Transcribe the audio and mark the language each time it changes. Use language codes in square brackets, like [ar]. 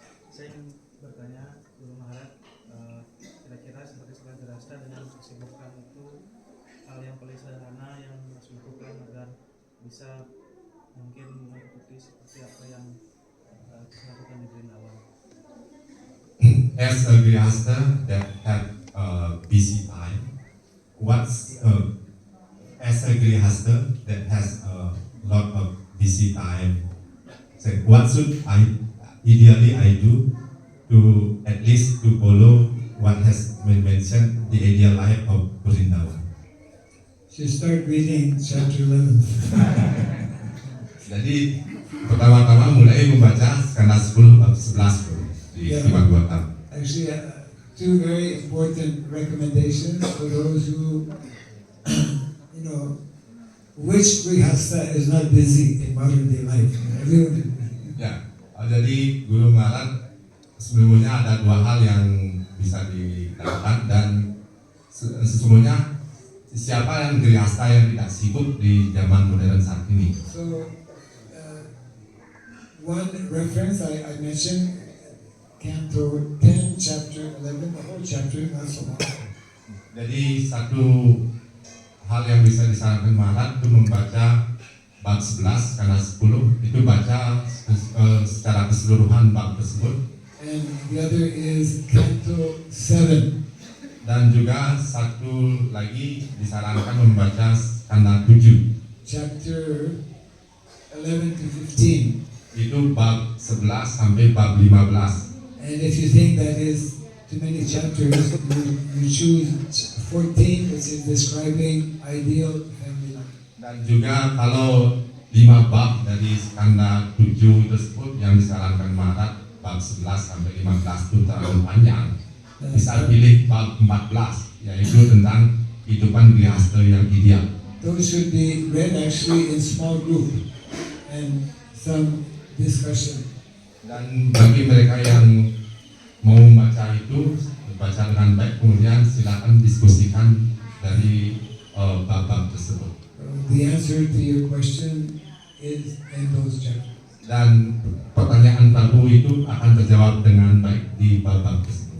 [id] Saya ingin bertanya, Guru Maharaj, kira-kira sebagai seorang grihasta dengan kesibukan itu, hal yang paling sederhana yang harus dilakukan agar bisa mungkin mengikuti seperti apa yang dilakukan di Vrindavan. [en] As a grihasta that have busy time, as a grihasta that has a lot of busy time, so what should ideally I do to at least to follow what has been mentioned, the ideal life of Vrindavan? You start reading chapter 11. [id] Jadi pertama-tama mulai membaca skala 10 bab 11 di Bhagavatam. [en] Actually, two very important recommendations for those who, which grihasta is not busy in modern day life. Everyone. [id] Ya, jadi Guru Maharaj sebelumnya ada dua hal yang bisa dilakukan, dan sesungguhnya siapa yang grihasta yang tidak sibuk di zaman modern saat ini. [en] So, one reference I mentioned, Canto 10, chapter 11, the whole chapter, not so long. [id] Jadi satu hal yang bisa disarankan Maharaj itu membaca bab 11 karena 10 itu baca secara keseluruhan bab tersebut. [en] And the other is Canto 7. [id] Dan juga satu lagi disarankan membaca skala 7. [en] Chapter 11 to 15. [id] Itu bab 11 sampai bab 15. [en] And if you think that is too many chapters, you choose 14, which is describing ideal family life. [id] Dan juga kalau 5 bab dari skala 7 tersebut yang disarankan Maharaj, bab 11 sampai 15 itu terlalu panjang. Bisa pilih bab 14, yaitu tentang kehidupan grihasta yang ideal. [en] Those should be read actually in small group and some discussion. [id] Dan bagi mereka yang mau membaca itu, baca dengan baik, kemudian silakan diskusikan dari bab-bab tersebut. [en] The answer to your question is in those chapters. [id] Dan pertanyaan Prabu itu akan terjawab dengan baik di bab-bab tersebut.